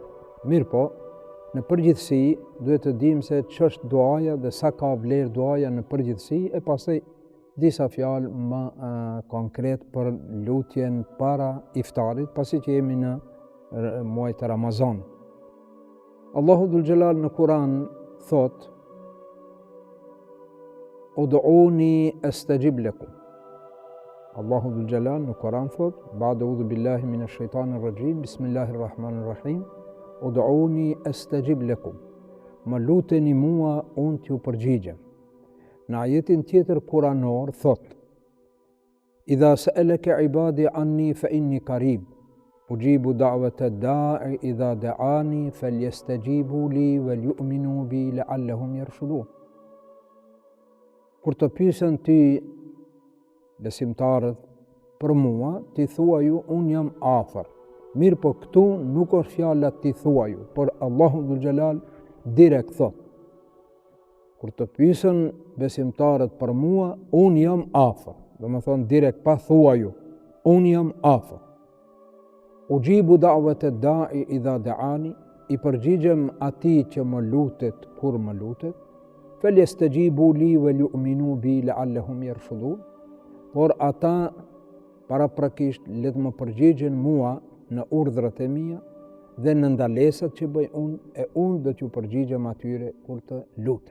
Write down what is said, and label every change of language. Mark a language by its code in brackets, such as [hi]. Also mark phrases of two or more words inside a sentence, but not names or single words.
[sq] Mirë po, në përgjithësi duhet të dim se ç'është duaja dhe sa ka vlerë duaja në përgjithësi, e pastaj disa fjalë më konkret për lutjen para iftarit, pasi që jemi në muaj të Ramazan. Allahu [ar] ذو الجلال [sq] në Kur'an thot: [ar] "ادعوني أستجب لكم." [sq] Allahu [ar] ذو الجلال [sq] në Kur'an thot: [ar] "بعد أعوذ بالله من الشيطان الرجيم بسم الله الرحمن الرحيم. ادعوني أستجب لكم." [sq] Më luteni mua, unë t'ju përgjigjem. Në ajetin tjetër kuranor thot: [ar] "إذا سألك عبادي عني فإني قريب أجيب دعوة الداع إذا دعان فليستجيبوا لي وليؤمنوا بي لعلهم يرشدون." [sq] Kur të pyesen ty besimtarët për mua, ti thuaju unë jam afër. Mirë po këtu nuk është fjala ti thuaju, por Allahu [ar] ذو الجلال [sq] direkt thot: kur të pyesen besimtarët për mua, unë jam afër. Do më thonë direkt pa thuaju, unë jam afër. [ar] أجيب دعوة الداع إذا دعان, [sq] i përgjigjem atij që më lutet kur më lutet. [ar] فليستجيبوا لي وليؤمنوا بي لعلهم يرشدون. [sq] Por ata paraprakisht le të më përgjigjen mua në urdhrat e mia dhe në ndalesat që bëj unë, e unë do t'ju përgjigjem atyre kur të lutem.